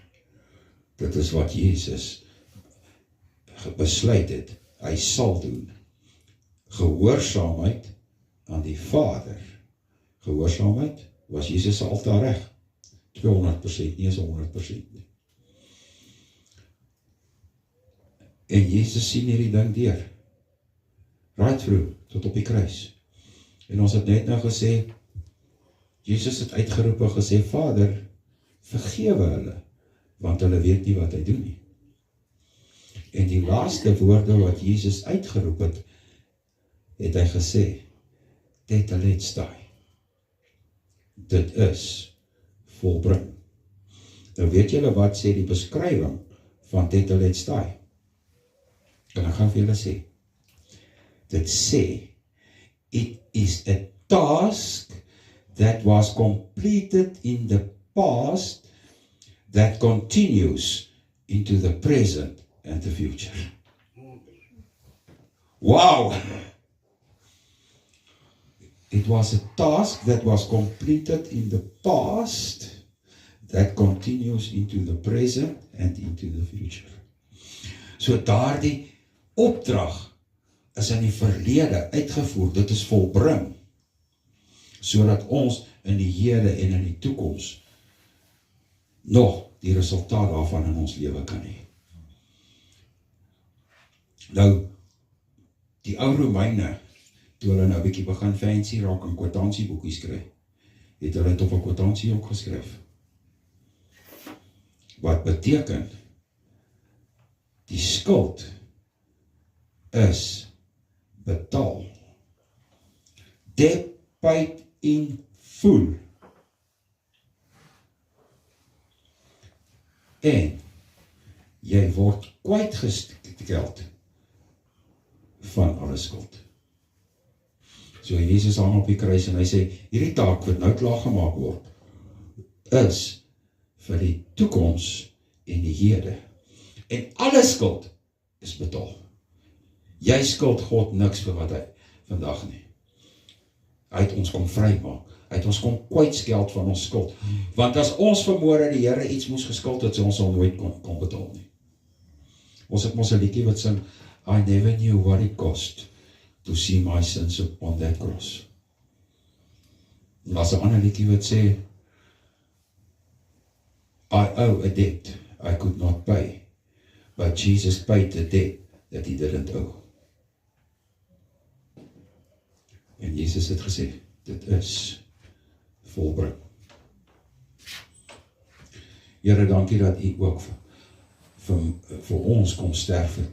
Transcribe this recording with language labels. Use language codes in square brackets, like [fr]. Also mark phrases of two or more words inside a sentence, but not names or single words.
[af] Dit is wat Jesus besluit het, hy sal doen. Gehoorsaamheid aan die Vader. Gehoorsaamheid was Jesus se altaar reg. 200%, nie is 100% nie. En Jesus sien hierdie ding deur. [en] Right through, [af] tot op die kruis. En ons het net nou gesê, Jesus het uitgeroep en gesê, Vader, vergewe hulle, want hulle weet nie wat hy doen nie. En die laaste woorde wat Jesus uitgeroep het, het hy gesê, tetelestai. Dit is volbring. Nou weet julle wat sê die beskrywing van tetelestai? En ek gaan vir julle sê, dit sê, [en] it is a task that was completed in the past that continues into the present and the future. Wow! It was a task that was completed in the past that continues into the present and into the future. [af] So daardie opdrag is in die verlede uitgevoer, dit is volbring, sodat ons in die hede en in die toekoms nog die resultaat daarvan in ons lewe kan hê. Nou, die ou Romeine, toe hulle nou 'n bietjie begin fancy raak en kwitansieboekies kry, het hulle het op 'n kwitansie ook geskryf. Wat beteken, die skuld is betaal. [en] Debt paid in full. [af] En jy word kwytgesteld van alle skuld. So Jesus hang op die kruis en hy sê, hierdie taak wat nou klaar gemaak word, is vir die toekoms en die hede. En alle skuld is betaal. Jy skuld God niks vir wat hy vandag nie. Hy het ons kom vrymaak. Hy het ons kom kwytskeld van ons skuld. Want as ons vermoere die Here iets moes geskuld het, so ons sal nooit kon betaal nie. Ons het mos 'n liedjie wat sing, [en] I never knew what it cost to see my sins upon that cross. [af] En daar's 'n ander liedjie wat sê, [en] I owe a debt I could not pay, but Jesus paid the debt that he didn't owe. [af] En Jesus het gesê, dit is volbring. Here, dankie dat u ook vir ons kom sterf het.